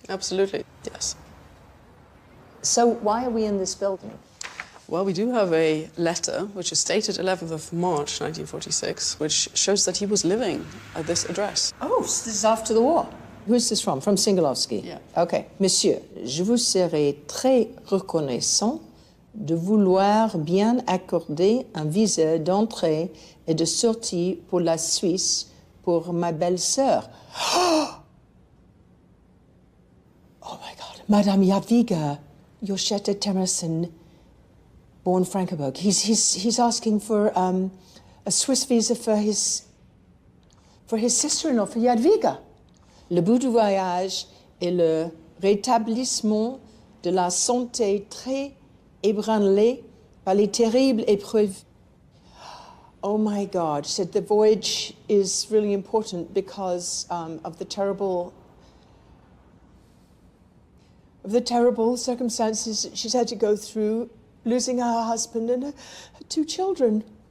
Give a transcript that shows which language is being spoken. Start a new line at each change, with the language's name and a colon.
English: Absolutely, yes. So why are we in this building? Well, we do have a letter, which is dated 11th of March, 1946, which shows that he was living at this address. Oh, so this is after the war. Who is this from? From Singalovsky? Yeah. Okay.
French: Monsieur, je vous serai très reconnaissant de vouloir bien accorder un visa d'entrée et de sortie pour la Suisse pour ma belle-sœur.
English: Oh my God. Madame Jadwiga, Joschetta Temerson, born Frankenberg. He's asking for a Swiss visa for his sister-in-law, for Jadwiga.
French: Le but du voyage est le rétablissement de la santé très ébranlée par les terribles épreuves.
English: Oh my God, she said the voyage is really important because of the terrible circumstances she's had to go through, losing her husband and her 2 children.